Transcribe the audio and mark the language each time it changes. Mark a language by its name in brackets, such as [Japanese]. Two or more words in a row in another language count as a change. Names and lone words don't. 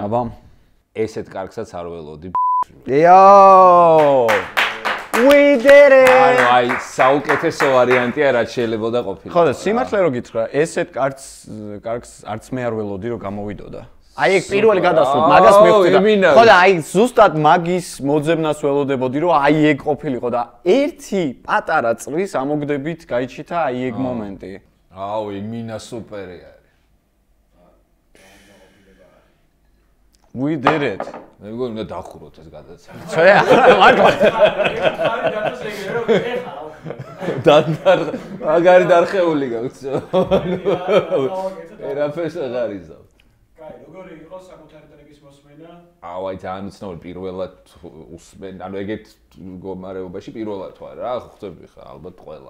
[Georgian] აბა. ესეთ კარგსაც არ ველოდი. [English] Yo! We did it! [Georgian] ანუ აი საუკეთესო ვარიანტია რაც შეიძლება ყოფილიყო. ხო და სიმართლე რო გითხრა, ესეთ კარგს არც მე არ ველოდი რომ გამოვიდოდა. აი ეგ პირველი გადასვლით მაგას მივხვდი. ხო და აი ზუსტად მაგის მოძებნას ველოდებოდი რომ აი ეგ ყოფილიყო და ერთი პატარა წრის ამოგდებით გაიჩითა აი ეგ მომენტი. აუ იმინა სუპერი არის. [English] We did it. [Georgian] მე მგონი უნდა დახუროთ ეს გადაცემა. ცოტა მართლა. დადარ მაგარი დარხეული გაქვს. ერაფერს აღარ იზავ. კაი, როგორი იყო საკუთარი ტრეკის მოსმენა? აუ აი ძალიან უცნაური პირველად უსმენ, ანუ ეგეთ მდგომარეობაში პირველად ვარ რა, ხვდები ხა ალბათ ყველა.